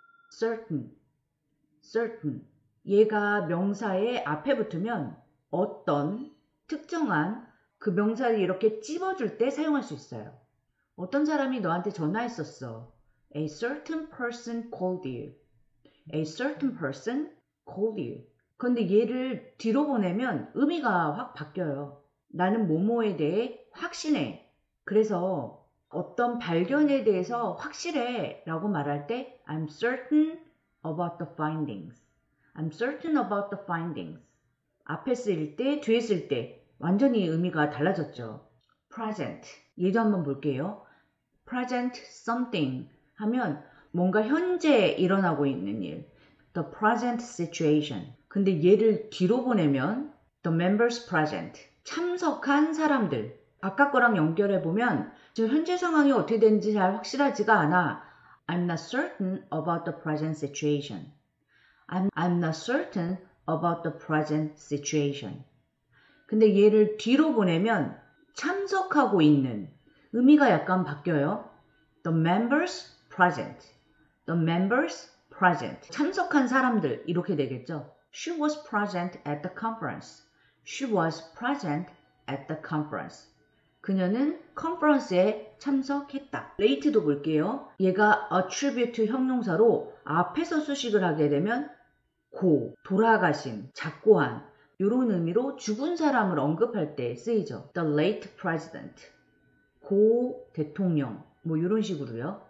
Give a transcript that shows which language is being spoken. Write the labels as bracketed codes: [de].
[en] certain. [ko] 얘가 명사의 앞에 붙으면 어떤 특정한 그 명사를 이렇게 찝어줄 때 사용할 수 있어요. 어떤 사람이 너한테 전화했었어. [en] A certain person called you. A certain person called you. [ko] 근데 얘를 뒤로 보내면 의미가 확 바뀌어요. 나는 뭐뭐에 대해 확신해. 그래서 어떤 발견에 대해서 확실해 라고 말할 때 [en] I'm certain about the findings. I'm certain about the findings. [ko] 앞에 쓰일 때, 뒤에 쓸 때 완전히 의미가 달라졌죠. present. 얘도 한번 볼게요. present something 하면 뭔가 현재 일어나고 있는 일. [en] The present situation. [ko] 근데 얘를 뒤로 보내면 [en] the members present. [ko] 참석한 사람들. 아까 거랑 연결해 보면 지금 현재 상황이 어떻게 되는지 잘 확실하지가 않아. [en] I'm not certain about the present situation. I'm not certain about the present situation. [ko] 근데 얘를 뒤로 보내면 참석하고 있는 의미가 약간 바뀌어요. [en] The members present. The members present. [ko] 참석한 사람들 이렇게 되겠죠. [en] She was present at the conference. She was present at the conference. [ko] 그녀는 컨퍼런스에 참석했다. late도 볼게요. 얘가 attribute 형용사로 앞에서 수식을 하게 되면 돌아가신, 작고한 이런 의미로 죽은 사람을 언급할 때 쓰이죠. [en] The late president, [ko] 고 대통령 뭐 이런 식으로요.